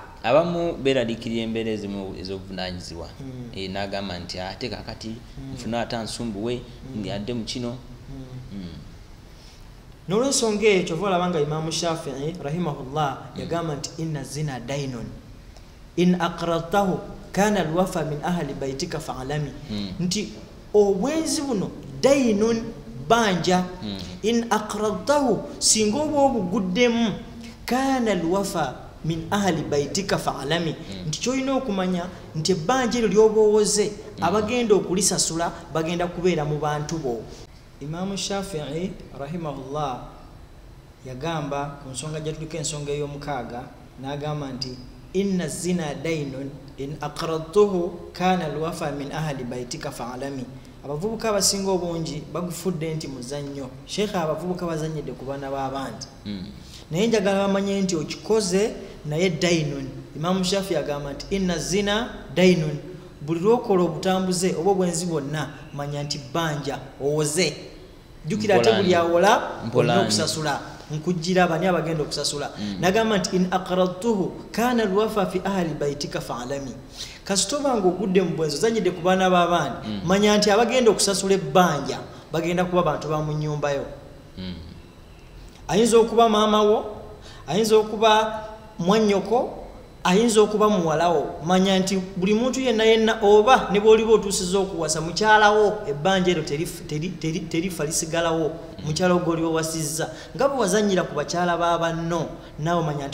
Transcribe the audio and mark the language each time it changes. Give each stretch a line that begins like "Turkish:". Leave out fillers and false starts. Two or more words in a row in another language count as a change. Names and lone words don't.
Ganda: abamu beeraliikirira embeera ezimu ez'obuvunaanyizibwa n'agamba nti ate kakati nfuna ate ansumbuwe ndiyadde mu kino n'olwensonga eyo kyova olabanga Imaamu Shafi'i rahimahullah yagamba nti
Arabic: إن الزنا دين إن أقرضته كان الوفا من أهل بيتك فاعلم
Ganda: nti obwenzi buno dainun banja
Arabic: إن أقرضته
Ganda: singa oba obuguddemu
Arabic: كان الوفا من أهل بيتك فاعلم
Ganda: nti kyolina okumanya nti ebbanja eryo lyoba owoze abagenda okulisasula bagenda kubeera mu bantu bo. Imaamu Shafi'i rahimahullah yagamba ku nsonga gyatuliko ensonga ey'omukaaga n'agamba nti
Arabic: إن الزنا دين إن أقرضته كان الوفا من أهل بيتك فاعلم
Ganda: abavubuka abasinga obungi bagufudde nti muzannyo sheikh abavubuka bazannyidde ku baana b'abandi naye njagala bamanye nti okikoze naye dainun Imaamu Shafi'i agamba nti
Arabic: إن الزنا دين
Ganda: buli lwokola obutambuze oba obwenzi bwonna manya nti bbanja owoze jjukira ate buli awola olina okusasula nkujjira bani abagenda okusasula nagamba nti
Arabic: إن أقرضته كان الوفا في أهل بيتك فاعلم
Ganda: kasitoba nga ogudde mu bwenzi ozannyidde ku baana b'abandi manya nti abagenda okusasula ebbanja bagenda kuba bantu ba mu nnyumbayo ayinza okuba maama wo ayinza okuba mwannyoko ayinza okuba muwalawo manya nti buli muntu yenna oba ne bw'oliba otuusiza okuwasa mukyalawo ebbanja eryo terifa lisigalawo mukyala ogw'oliba wasizza nga bwe wazannyira ku bakyala b'abanno naawe manya